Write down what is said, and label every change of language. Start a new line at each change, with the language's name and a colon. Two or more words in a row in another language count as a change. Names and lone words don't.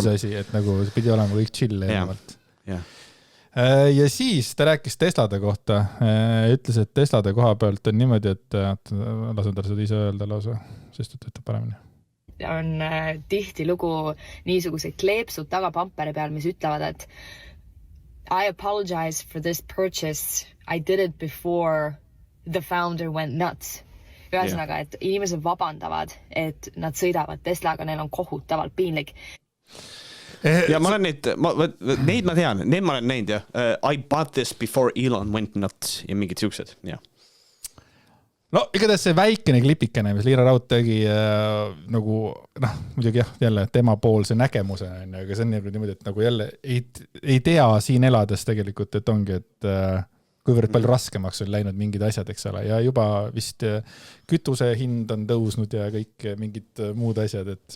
Estonian: On see asi, et nagu see pidi olema kõik chill eelnevalt. Ja siis ta rääkis Teslade kohta, ütles, et Teslade koha pealt on niimoodi, et lasen tal seda ise öelda lausa, sest et ütleb paremini. On tihti lugu niisugused kleepsud taga pamperi peal, mis ütlevad, et
English: I apologize for this purchase. I did it before the founder went nuts.
Estonian: Ühesõnaga, et inimesed vabandavad, et nad sõidavad Teslaga, neil on kohutavalt piinlik. Ja ma olen neid ma tean, neid ma olen näinud, jah.
English: I bought this before Elon went nuts
Estonian: ja mingid siuksed, jah. No igatahes see väikene klipikene, mis Liira Raud tegi nagu, muidugi jah, jälle tema poolse nägemuse, aga see on niimoodi, et nagu jälle ei tea siin elades tegelikult, et ongi, et kuivõrd palju raskemaks on läinud mingid asjad, eks ole, ja juba vist kütuse hind on tõusnud ja kõik mingid muud asjad, et...